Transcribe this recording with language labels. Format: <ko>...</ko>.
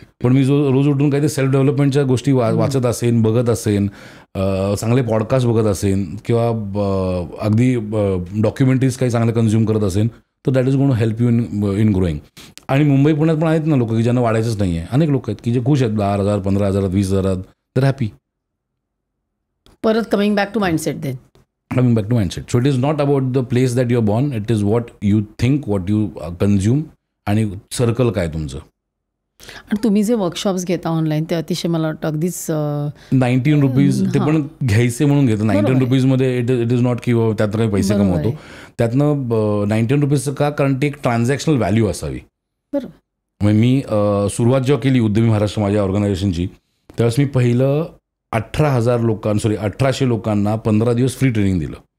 <mr>पण मी रोज उठून काहीतरी सेल्फ डेव्हलपमेंटच्या गोष्टी वाचत असेन, बघत असेन, चांगले पॉडकास्ट बघत असेन किंवा अगदी डॉक्युमेंटरीज काही चांगले कन्झ्युम करत असेन, तर</mr> <en>That is going to help you in growing.</en> <mr>आणि मुंबई पुण्यात पण आहेत ना लोक की ज्यांना वाढायचंच नाही आहे. अनेक लोक आहेत की जे खुश आहेत 10,000 15,000 20,000, तर हॅपी. परत</mr> <en>Coming back to mindset then. Coming back to mindset. So it is not about the place that you're born, it is what you think, what you consume,</en> <mr>आणि सर्कल काय तुमचं. आणि तुम्ही जे वर्कशॉप्स घेता ऑनलाईन ते अतिशय मला वाटतं अगदीच 19 रुपीज ते पण घ्यायचे म्हणून घेतो. 19 रुपीजमध्ये</mr> <en>it is not</en> <mr>की त्यातनं काही पैसे बरोबर कमवतो. त्यातनं 19 रुपीजचं का, कारण ते एक ट्रान्झॅक्शनल व्हॅल्यू असावी. बरोबर. म्हणजे मी सुरुवात जेव्हा केली उद्यमी महाराष्ट्र माझ्या ऑर्गनायझेशनची, त्यावेळेस मी पहिलं 1800 लोकांना 15 दिवस फ्री ट्रेनिंग दिलं.</mr>